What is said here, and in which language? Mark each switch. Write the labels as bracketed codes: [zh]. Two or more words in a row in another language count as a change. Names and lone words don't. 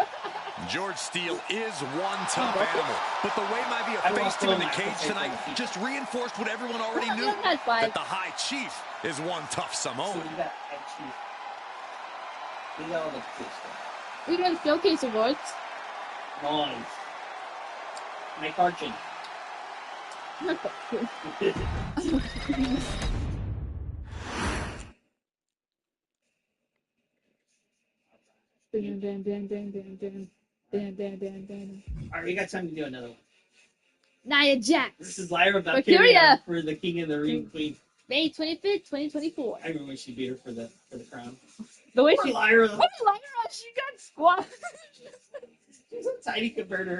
[en] George Steele is one tough animal, but the way Maivia faced him in the cage tonight just reinforced what everyone already knew, that the High Chief is one tough Samoan. We got showcase awards. Nice. Mike Archin. Bam, bam, bam, bam, bam, bam. Bam, bam, bam, bam. All right, we got time to do another one. Nia Jax. This is Lyra Valkyria for the King of the Ring Queen. May 25th, 2024. I remember when she beat her for the crown. The way Poor she Lyra. She got squashed. She's so tiny compared to her.